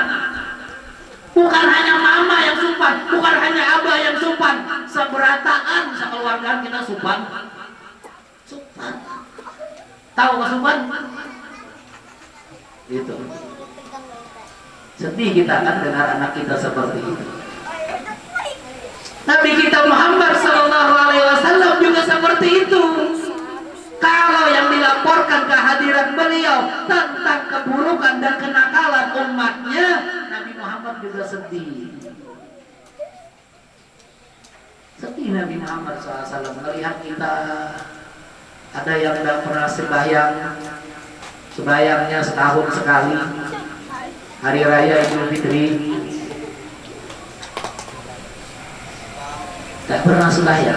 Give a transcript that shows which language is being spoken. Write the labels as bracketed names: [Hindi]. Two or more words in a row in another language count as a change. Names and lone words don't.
[Banjar] Bukan hanya mama yang supan, bukan hanya abah yang supan, seberataan sekeluargaan kita supan. [Indonesian] Tahu nggak supan? Itu. Sedih kita kan dengar anak kita seperti itu. Nabi kita Muhammad [Arabic] صلى الله عليه وسلم [Indonesian] juga seperti itu. Kalau yang dilaporkan kehadiran beliau tentang keburukan dan kenakalan umatnya, Nabi Muhammad juga sedih. Sedih Nabi Muhammad SAW melihat kita ada yang tidak pernah sembahyangnya setahun sekali, hari raya Idul Fitri tidak pernah sembahyang.